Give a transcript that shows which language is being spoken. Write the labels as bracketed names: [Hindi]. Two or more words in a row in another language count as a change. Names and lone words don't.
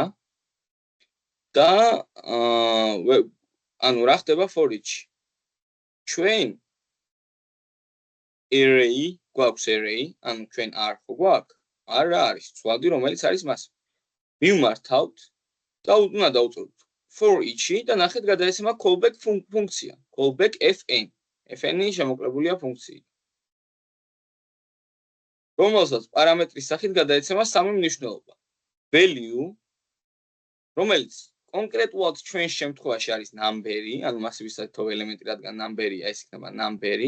[Georgian] და ანუ რა ხდება for-ში? ჩვენ array გვაქვს array, ანუ ჩვენ r ხო გვაქვს? r არის ცვლადი, რომელიც არის მას. მივმართავთ და უნდა დავუწევთ for-ში და ნახეთ გადაეცემა callback ფუნქცია, [English] callback fn. [Georgian] fn-ი შემოკლებულია ფუნქციით. რომელსაც პარამეტრის სახით გადაეცემა სამი მნიშვნელობა. value, რომელიც კონკრეტულად ჩვენ შემთხვევაში არის number-ი, ანუ მასივის საერთო ელემენტი, რადგან number-ია, ეს იქნება number-ი.